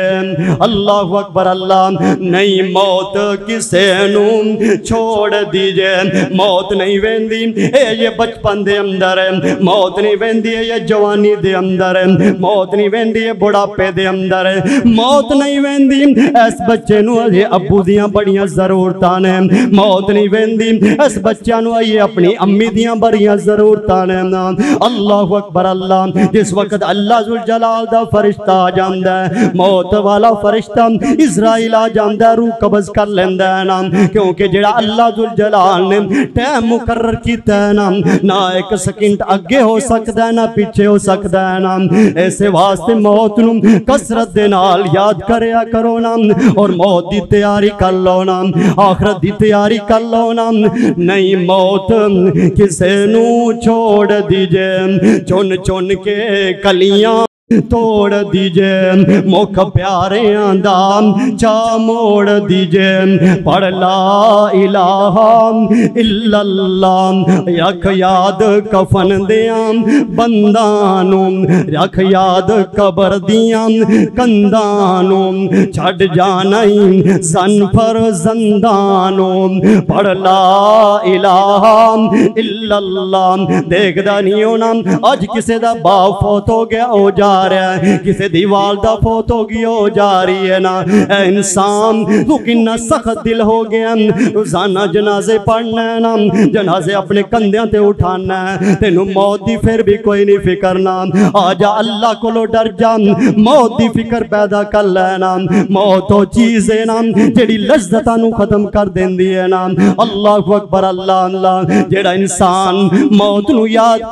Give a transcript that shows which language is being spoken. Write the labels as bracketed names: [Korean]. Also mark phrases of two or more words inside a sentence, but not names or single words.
[Arabic] اللہ اکبر [Punjabi] اللہ، نہیں موت کسے نو چھوڑ دیجئے۔ موت نہیں ویندی اے یہ بچپن دے اندر ہے، موت نہیں ویندی اے یہ جوانی دے اندر ہے، موت نہیں ویندی اے بڑھاپے دے اندر ہے، موت نہیں ویندی اس بچے نو اجے ابو دیاں بڑیاں ضرورتاں نے، موت نہیں ویندی اس بچہ نو اجے اپنی امی دیاں بڑیاں ضرورتاں نے۔ [Arabic] اللہ اکبر [Punjabi] اللہ، جس وقت اللہ ذوالجلال دا فرشتہ آ جاندا ہے، موت والا فرشتہ اسرائیل آ جاندا ہے، روح قبض کر لیندا ہے نا، کیونکہ جڑا اللہ ذوالجلال نے ٹائم مقرر کیتا ہے نا، نہ ایک سیکنڈ اگے ہو سکتا ہے نہ پیچھے ہو سکتا ہے نا۔ ایسے واسطے موت نو کسرت دے نال یاد کریا کرو نا، اور موت دی تیاری کر لو نا، آخرت دی تیاری کر لو نا۔ نہیں موت کسے نو چھوڑ دیجئے، چن چن کے کلیاں توڑ دیجے مکھ پیاریاں دا چا موڑ دیجے پڑھ [Arabic] لا الہ الا اللہ [Punjabi] رکھ یاد کفن دیاں بندانوں رکھ یاد قبر دیاں کندانوں چھڑ جانائیں زن پر زندانوں پڑھ [Arabic] لا الہ الا اللہ [Punjabi] دیکھ دا نہیں ہونا آج کسے دا باپ فوت ہو گیا ہو جا رہا ہے کسے دی والدہ فوت ہو گئی ہو جا رہی ہے نا اے انسان تو کننا سخت دل ہو گیا روزانہ جنازے پڑھنا ہے نا جنازے اپنے کندیاں تے اٹھانا ہے تینوں موت دی پھر بھی کوئی نہیں فکر نا آجا اللہ کو لو ڈر جا موت دی فکر پیدا کر لینا موت ہو چیز ہے نا جیڑی لذتہ نو ختم کر دین دی ہے نا [Arabic] اللہ اکبر [Punjabi] اللہ اللہ جیڑا انسان موت نو یاد